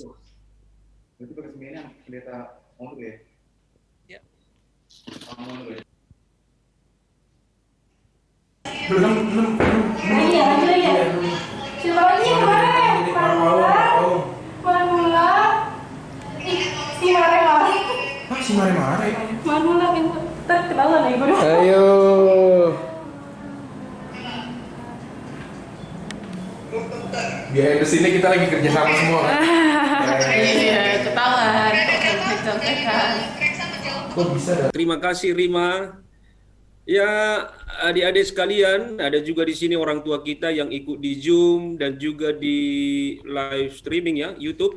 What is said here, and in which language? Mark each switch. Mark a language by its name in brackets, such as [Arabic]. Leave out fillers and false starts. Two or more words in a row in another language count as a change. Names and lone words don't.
[Indonesian] Itu peresmiannya pendeta Mondo ya? Ya. Belum. Iya, siapa lagi kemarin? Manula. Si Mare. Si Mare. Manula pintu. Terkenalan ya, Guru. Ayo. [English] Behind the scene [Indonesian] kita lagi kerja sama semua kan? Iya, ketahuan. Contekan. Kok bisa dah? Terima kasih Rima. Ya, adik-adik sekalian, ada juga di sini orang tua kita yang ikut di Zoom dan juga di [English] live streaming [Indonesian] ya, YouTube.